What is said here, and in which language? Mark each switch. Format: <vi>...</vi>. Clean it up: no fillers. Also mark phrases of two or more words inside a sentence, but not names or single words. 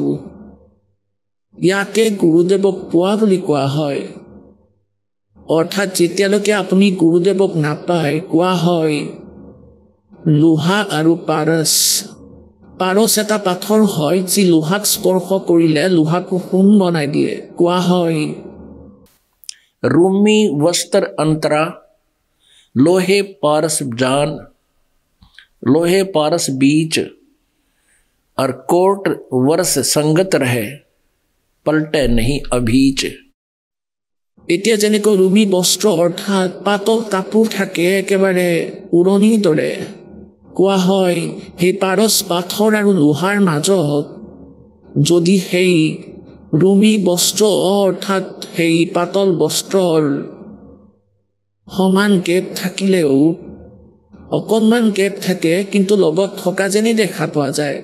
<as>ইয়াকে গুৰুদেৱক পোৱা বুলি কোৱা হয়। অৰ্থাৎ যেতিয়ালৈকে আপুনি গুৰুদেৱক নাপায়, কোৱা হয় লোহা আৰু পাৰস। পাৰস এটা পাথৰ হয় যি লোহাক স্পৰ্শ কৰিলে লোহাকো সোণ বনাই দিয়ে। কোৱা হয়</as> <hi>रूमी वस्त्र अंतरा, लोहे पारस जान, लोहे पारस बीच, और कोट वर्ष संगत रहे, पलटे नहीं अभीच।</hi> <as>এতিয়া যেনেকৈ ৰুমি বস্ত্ৰ অৰ্থাৎ পাতল কাপোৰ থাকে একেবাৰে উৰণিৰ দৰে, কোৱা হয় সেই পাৰচ পাথৰ আৰু লোহাৰ মাজত যদি সেই ৰুমি বস্ত্ৰ অৰ্থাৎ সেই পাতল বস্ত্ৰৰ সমান গেপ থাকিলেও অকণমান গেপ থাকে, কিন্তু লগত থকা যেনেই দেখা পোৱা যায়।</as>